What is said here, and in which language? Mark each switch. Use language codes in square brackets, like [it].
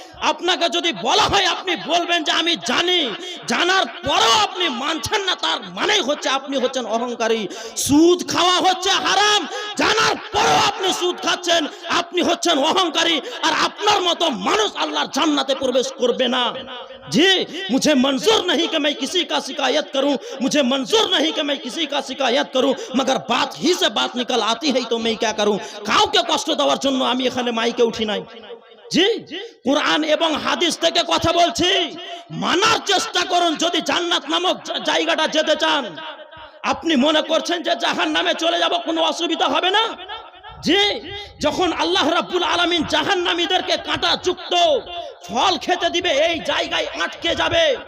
[bn] আপনাকে যদি বলা হয় আপনি বলবেন যে আমি জানি, জানার পরেও আপনি মানছেন না, তার মানেই হচ্ছে আপনি হচ্ছেন অহংকারী। সুদ খাওয়া হচ্ছে হারাম, জানার পরেও আপনি সুদ খাচ্ছেন, আপনি হচ্ছেন অহংকারী। আর আপনার মতো মানুষ আল্লাহর জান্নাতে প্রবেশ করবে না। [hi] जी मुझे मंजूर नहीं कि मैं किसी का शिकायत करूं, मुझे मंजूर नहीं कि मैं किसी का शिकायत करूं, मगर बात ही से बात निकल आती है तो मैं क्या करूं? [bn] কাউকে কষ্ট দেওয়ার জন্য আমি এখানে মাইকে উঠি নাই। জি, কুরআন এবং হাদিস থেকে কথা বলছি, মানার চেষ্টা করুন। যদি জান্নাত নামক জায়গাটা যেতে চান, আপনি মনে করছেন যে জাহান্নামে চলে যাব, কোনো অসুবিধা হবে না? জি, যখন আল্লাহ রাব্বুল আলামিন জাহান্নামীদেরকে কাঁটা যুক্ত ফল খেতে দিবে, এই জায়গায় আটকে যাবে।